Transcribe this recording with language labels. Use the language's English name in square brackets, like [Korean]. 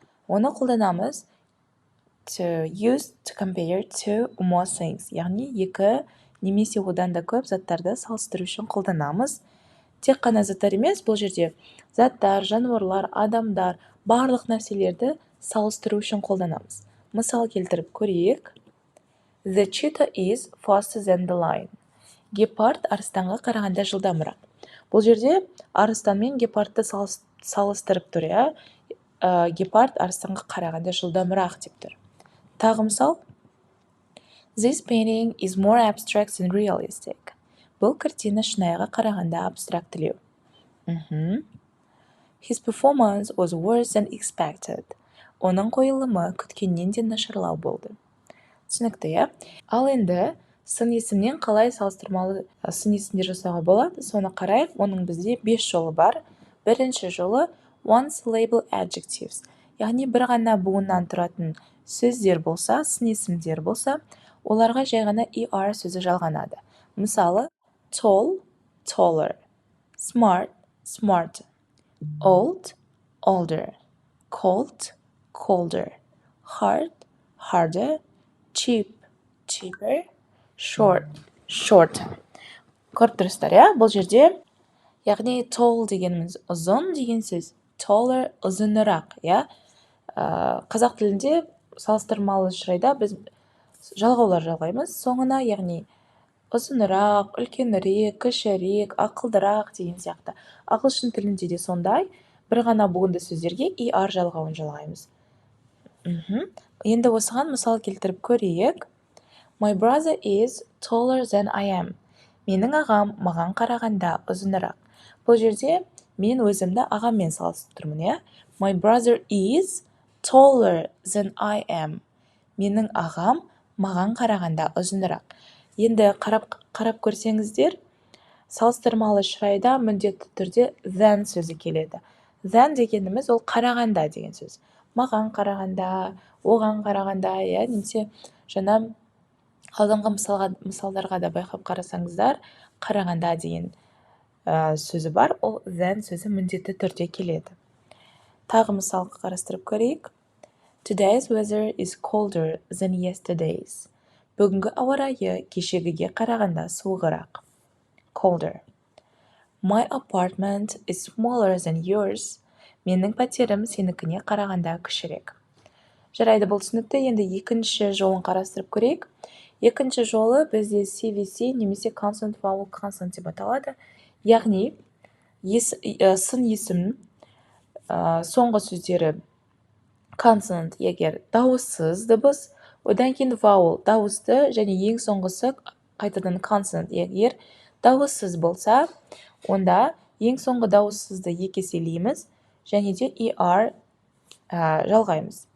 [Kazakh] Оны қолданамыз [English] to use to compare to more things, [Kazakh] яғни екі немесе одан да көп заттарды салыстыру үшін қолданамыз. Тек қана заттар емес, бұл жерде заттар, жануарлар, адамдар, барлық нәрселерді салыстыру үшін қолданамыз. Мысал келтіріп көрейік. [English] The cheetah is faster than the lion. [Kazakh] Гепард арыстанға қарағанда жылдамырақ. Бұл жерде арыстан мен гепардты салыстырып тұр, иә? Гепард арыстанға қарағанда жылдамырақ деп тұр. Тағы мысал. [English] This painting is more abstract than realistic. [Kazakh] Бұл картина шынайға қарағанда абстрактілеу. [English] His performance was worse than expected. [Kazakh] Оның қойылымы күткеннен де нашарлау болды. Түсінікті, иә? Ал енді сын есімнен қалай салыстырмалы сын есімдер жасауға болады? Соны қарайық. Оның бізде 5 жолы бар. Бірінші жолы [English] one syllable adjectives. [Kazakh] Яғни бір ғана буыннан тұратын сөздер болса, сын есімдер болса, оларға жай ғана er сөзі жалғанады. Мысалы, [English] tall, taller, smart, smarter, old, older, cold, colder, hard, harder, cheap, cheaper, short, shorter. [Kazakh] Көріп тұрсыздар, иә? Бұл жерде, яғни tall дегеніміз ұзын деген сөз, taller ұзынырақ, иә? Қазақ тілінде салыстырмалы шырайда біз жалғаулар жалғаймыз. Соңына, яғни ұзынырақ, үлкенірек, кішірек, ақылдырақ деген сияқты. Ағылшын тілінде де сондай, бір ғана буынды сөздерге er жалғауын жалғаймыз. Енді осыған мысал келтіріп көрейік. [English] My brother is taller than I am. [Kazakh] Менің ағам маған қарағанда ұзынырақ. Бұл жерде мен өзімді ағаммен салыстырмын, иә? [English] My brother is taller than I am. [Kazakh] Менің ағам маған қарағанда ұзынырақ. Енді қарап көрсеңіздер, салыстырмалы шырайда міндетті түрде than сөзі келеді. Than дегеніміз ол қарағанда деген сөз. Маған қарағанда, оған қарағанда, иә, немесе жаңа алдыңғы мысалдарға да байқап қарасаңыздар, қарағанда деген сөзі бар, ол than сөзі міндетті түрде келеді. Тағы мысал қарастырып көрейік. [English] Today's weather is colder than yesterday's. [Kazakh] Бүгінгі ауа райы кешегіге қарағанда суығырақ. [English] Colder. My apartment is smaller than yours. [Kazakh] Менің пәтерім сенікіне қарағанда кішірек. Жарайды, бұл түсінікті. Енді екінші жолын қарастырып көрейік. Екінші жолы бізде CVC немесе [English] consonant vowel consonant [Kazakh] деп аталады. Яғни сын есім соңғы сөздері consonant егер дауыссыз дыбыс, одан кейін vowel дауысты және ең соңғысы қайтадан consonant егер дауыссыз болса, онда ең соңғы дауыссызды екі еселейміз және де er жалғаймыз.